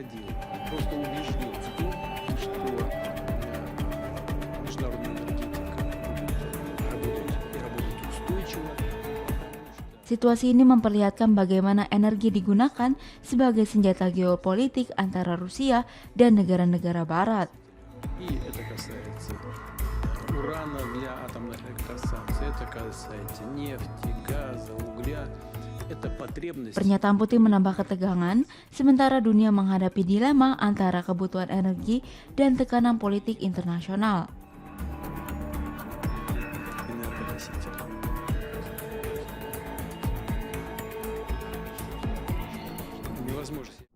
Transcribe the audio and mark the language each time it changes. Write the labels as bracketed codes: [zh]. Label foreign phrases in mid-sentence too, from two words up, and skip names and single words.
[id] Situasi ini memperlihatkan bagaimana energi digunakan sebagai senjata geopolitik antara Rusia dan negara-negara Barat. [ru] Урана для атомных электростанций, это касается нефти, газа, угля. Это потребность. [id] Pernyataan Putin menambah ketegangan, sementara dunia menghadapi dilema antara kebutuhan energi dan tekanan politik internasional. [ru] Невозможно.